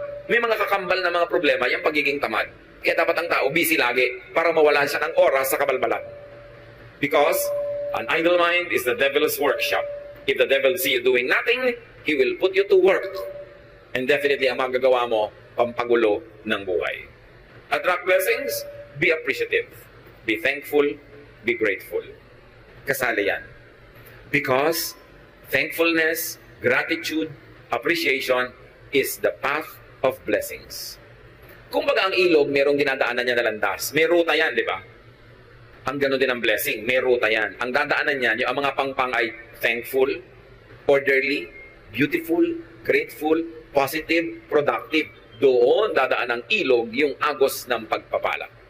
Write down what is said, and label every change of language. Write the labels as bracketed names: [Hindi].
[Filipino] May mga kakambal na mga problema, yung pagiging tamad. Kaya dapat ang tao busy lagi para mawalan siya ng oras sa kabalbalan. [English] Because an idle mind is the devil's workshop. If the devil see you doing nothing, he will put you to work. [Filipino] And definitely, ang magagawa mo, pampagulo ng buhay. [English] Attract blessings, be appreciative. Be thankful, be grateful. [Filipino] Kasali yan. [English] Because thankfulness, gratitude, appreciation is the path of blessings. [Filipino] Kung baga ang ilog, merong dinadaanan niya na landas. May ruta yan, di ba? Ang gano'n din ang blessing, may ruta yan. Ang dadaanan niyan, yung mga pangpang ay [English] thankful, orderly, beautiful, grateful, positive, productive. [Filipino] Doon dadaan ang ilog yung agos ng pagpapala.